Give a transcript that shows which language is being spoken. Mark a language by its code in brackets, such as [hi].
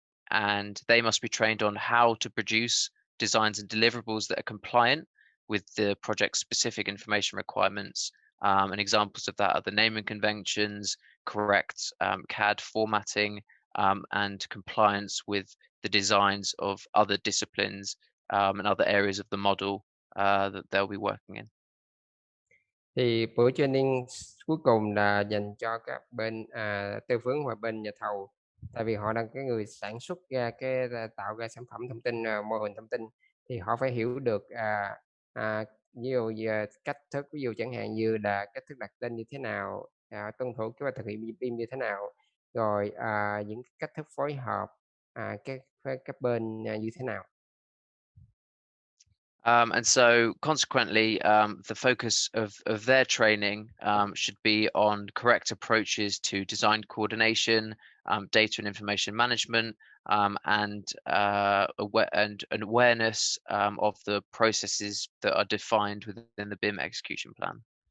[en] and they must be trained on how to produce designs and deliverables that are compliant with the project specific information requirements, and examples of that are the naming conventions, correct CAD formatting, and compliance with the designs of other disciplines and other areas of the model that they'll be working in. [vi] Thì buổi training cuối cùng là dành cho các bên tư vấn và bên nhà thầu, tại vì họ là cái người sản xuất ra tạo ra sản phẩm thông tin, mô hình thông tin, thì họ phải hiểu được ví dụ như cách thức, ví dụ chẳng hạn như là cách thức đặt tên như thế nào, tuân thủ kế hoạch thực hiện BIM như thế nào, rồi những cách thức phối hợp các bên như thế nào. [en] And so consequently, the focus of their training should be on correct approaches to design coordination, data and information management, and an awareness of the processes that are defined within the BIM execution plan.